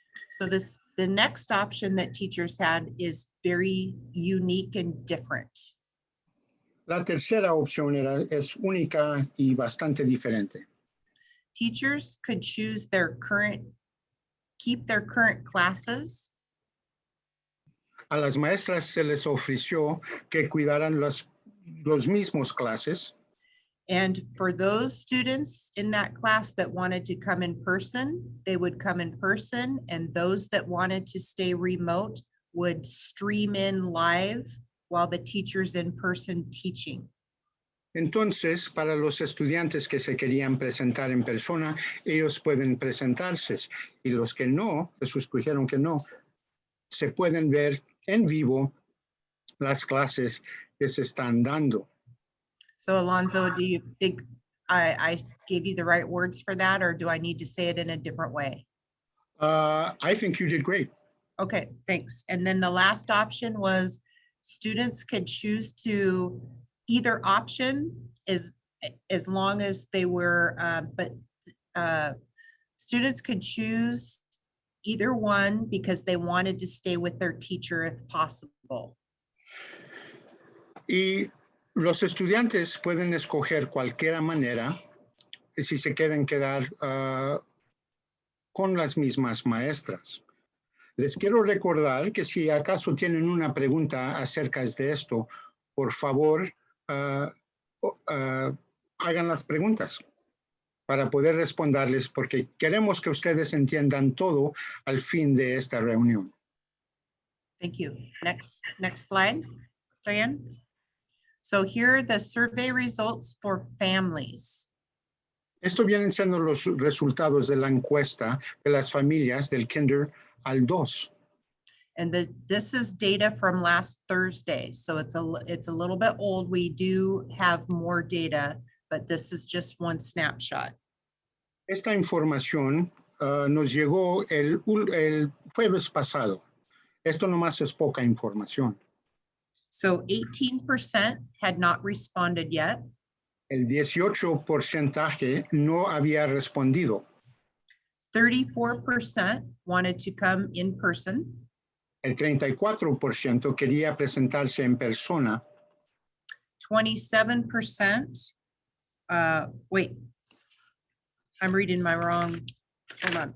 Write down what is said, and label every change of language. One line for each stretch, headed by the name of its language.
English: So the next option that teachers had is very unique and different.
Spanish: La tercera opción es única y bastante diferente.
English: Teachers could choose keep their current classes.
Spanish: A las maestras se les ofreció que cuidaran los mismos clases.
English: And for those students in that class that wanted to come in person, they would come in person. And those that wanted to stay remote would stream in live while the teacher's in person teaching.
Spanish: Entonces, para los estudiantes que se querían presentar en persona, ellos pueden presentarse. Y los que no, que escogieron que no, se pueden ver en vivo las clases que se están dando.
English: So Alonzo, do you think I gave you the right words for that, or do I need to say it in a different way? I think you did great. Okay, thanks. And then the last option was students could choose to either option as long as they were, students could choose either one because they wanted to stay with their teacher if possible.
Spanish: Y los estudiantes pueden escoger cualquier manera si se quieren quedar con las mismas maestras. Les quiero recordar que si acaso tienen una pregunta acerca de esto, por favor, hagan las preguntas para poder responderles, porque queremos que ustedes entiendan todo al fin de esta reunión.
English: Thank you. Next slide, Diane. So here are the survey results for families.
Spanish: Esto vienen siendo los resultados de la encuesta de las familias del kinder al 2.
English: And this is data from last Thursday, so it's a little bit old. We do have more data, but this is just one snapshot.
Spanish: Esta información nos llegó el jueves pasado. Esto nomás es poca información.
English: So 18% had not responded yet.
Spanish: El 18% no había respondido.
English: 34% wanted to come in person.
Spanish: El 34% quería presentarse en persona.
English: 27%, wait, I'm reading my wrong, hold on.